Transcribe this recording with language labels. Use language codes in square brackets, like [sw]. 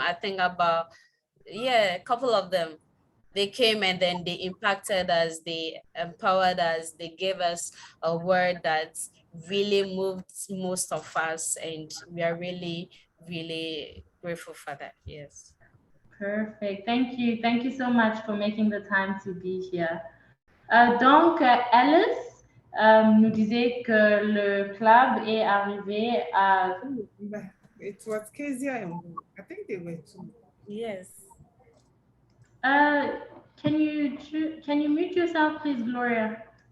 [en] I think about, yeah, a couple of them. They came and then they impacted us, they empowered us, they gave us a word that really moved most of us, and we are really, really grateful for that. Yes. Perfect. Thank you. Thank you so much for making the time to be here. [fr] Donc, Alice nous disait que le club est arrivé à... [en] It was Kezia and I think they were two. Yes. Can you mute yourself, please, Gloria?